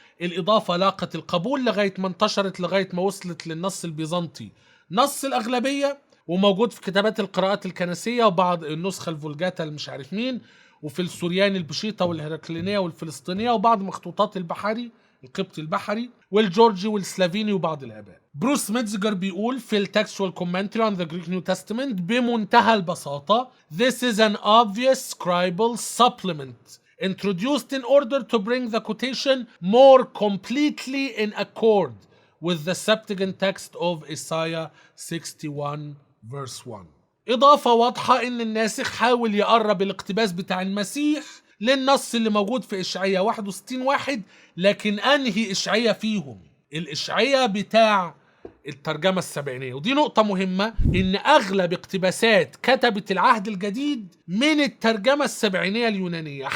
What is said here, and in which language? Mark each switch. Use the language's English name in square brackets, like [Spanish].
[Arabic] الإضافة لاقت القبول لغاية ما انتشرت، لغاية ما وصلت للنص البيزنطي نص الأغلبية، وموجود في كتابات القراءات الكنسية وبعض النسخة الفولجاتا المش عارف مين، وفي السورياني البشيطة والهرقلينية والفلسطينية، وبعض مخطوطات البحري القبطي البحري والجورجي والسلافيني وبعض الآباء. [English] Bruce Metzger [Arabic] بيقول في التكستوال كومنتري [English] on the Greek New Testament [Arabic] بمنتهى البساطة [English] This is an obvious scribal supplement introduced in order to bring the quotation more completely in accord with the Septuagint text of Isaiah 61 verse 1. [Arabic] إضافة واضحة إن الناسخ حاول يقرب الاقتباس بتاع المسيح للنص اللي موجود في إشعياء 61:1، لكن أنهي إشعياء فيهم؟ الإشعياء بتاع الترجمة السبعينية. ودي نقطة مهمة، إن أغلب اقتباسات كتبة العهد الجديد من الترجمة السبعينية اليونانية.